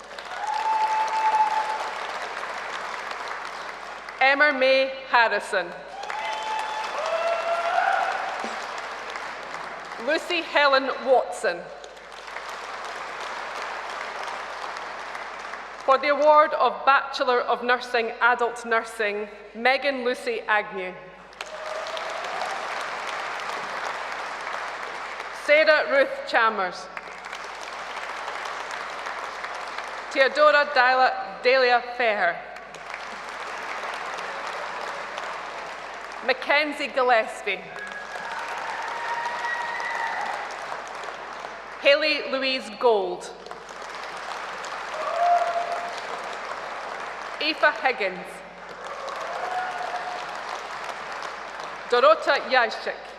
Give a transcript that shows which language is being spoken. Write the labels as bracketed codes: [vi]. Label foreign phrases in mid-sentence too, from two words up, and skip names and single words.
[en] Emma May Harrison. Lucy Helen Watson. For the award of Bachelor of Nursing, Adult Nursing, Megan Lucy Agnew. Sarah Ruth Chalmers. Theodora Delia Feher. Mackenzie Gillespie. Haley Louise Gold. Aoife Higgins. Dorota Yashik.